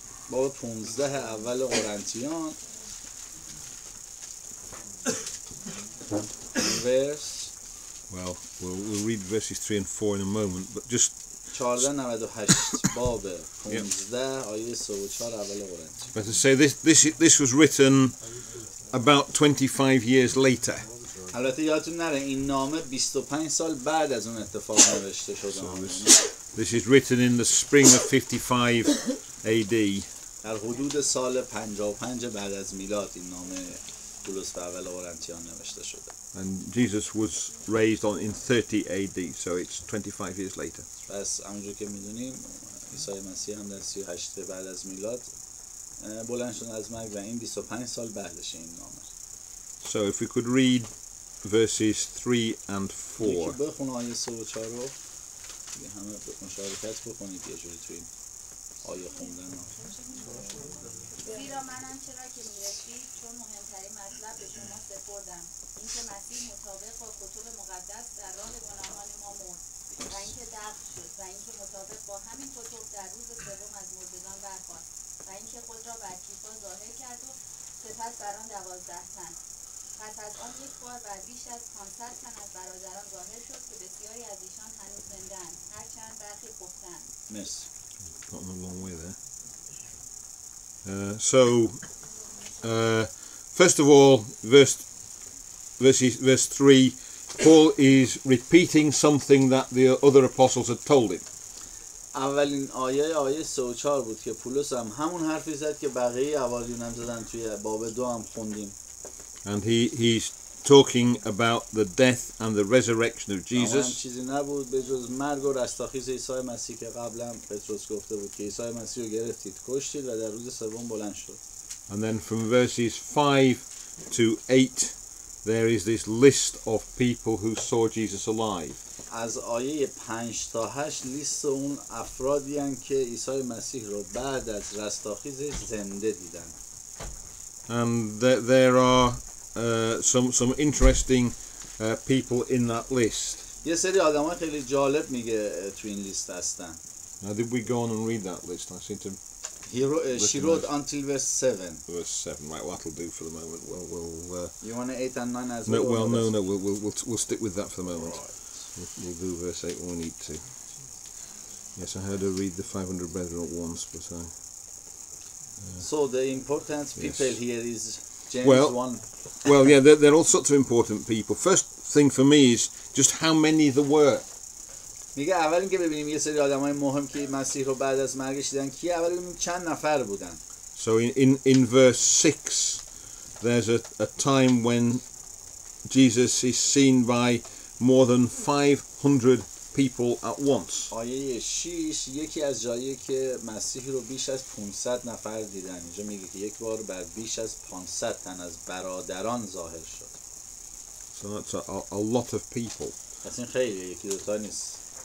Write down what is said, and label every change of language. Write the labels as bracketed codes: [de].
[fa] باب 15 اول قرنتیان verse [en] well, we'll read verses 3 and 4 in a moment, but just [fa] 1498 باب 15 آیه 3 و 4 اول قرنتیان. [en] better say this was written about 25 years later. [fa] البته یادتون نره این نامه 25 سال بعد از اون اتفاق نوشته شده. [en] This is written in the spring of 55 AD. [fa] در حدود سال 55 بعد از میلاد این نامه پولس به اول قرنتیان نوشته شده. [en] And Jesus was raised in 30 AD, so it's 25 years later. [fa] پس همونجور که میدونیم عیسی مسیح هم در 38 بعد از میلاد بلند شد از مرگ و این 25 سال بعدش این نامه. [en] So if we could read verses 3 and 4. [fa] یکی بخون آیه 3 و 4 رو دیگه همه مشارکت بکنید یه جوری توی این آیه خوندن. زیرا من آنچه را که می‌رسید چون مهمترین مطلب به شما سپردم، اینکه مسیح مطابق با کتب مقدس در راه گناهان ما مرد و اینکه دفن شد و اینکه مطابق با همین کتب در روز سوم از مردگان برخاست و اینکه خود را بر کیفا ظاهر کرد و سپس بر آن 12 تن. پس از آن یک بار بر بیش از 500 تن از برادران ظاهر شد که بسیاری از ایشان هنوز زنده‌اند، هرچند برخی پخته‌اند. مرسی. [en] Gotten a long way there. So, first of all, verse 3, Paul is repeating something that the other apostles had told him. [fa] اولین آیه 3 و 4 بود که پولس هم همون حرفی زد که بقیه حواریون هم زدن توی باب 2 هم خوندیم. [en] And he's talking about the death and the resurrection of Jesus. [fa] چیزی نبود به جز مرگ و رستاخیز عیسی مسیح که قبلا پتروس گفته بود که عیسی مسیح رو گرفتید، کشتید و در روز سوم بلند شد. [en] And then from verses 5 to 8 there is this list of people who saw Jesus alive. [fa] از آیه 5 تا 8 لیست اون افرادی هستند که عیسی مسیح رو بعد از رستاخیزش زنده دیدن. [en] And there are some interesting people in that list. [fa] یه سری آدم‌ها خیلی جالب میگه تو این لیست هستن. [en] Now did we go on and read that list? I seem to She wrote until verse 7. verse 7. Right, well, that'll do for the moment. We'll You want 8 and 9 as no, well? no. We'll stick with that for the moment. We'll do verse 8 when we need to. Yes, I heard her read the 500 brethren at once, but So the important people here is James Well, 1. well, yeah, they're all sorts of important people. First thing for me is just how many there were. [fa] میگه اول اینکه ببینیم یه سری آدمای مهم که مسیح رو بعد از مرگش دیدن کی، اول ببینیم چند نفر بودن. [en] So in verse 6 there's a time when Jesus is seen by more than 500 people at once. [fa] آیه 6 یکی از جایی که مسیح رو بیش از 500 نفر دیدن. اینجا میگه که یک بار بر بیش از 500 تن از برادران ظاهر شد. [en] So that's a lot of people. [fa] پس این خیلی یکی دوتا نیست.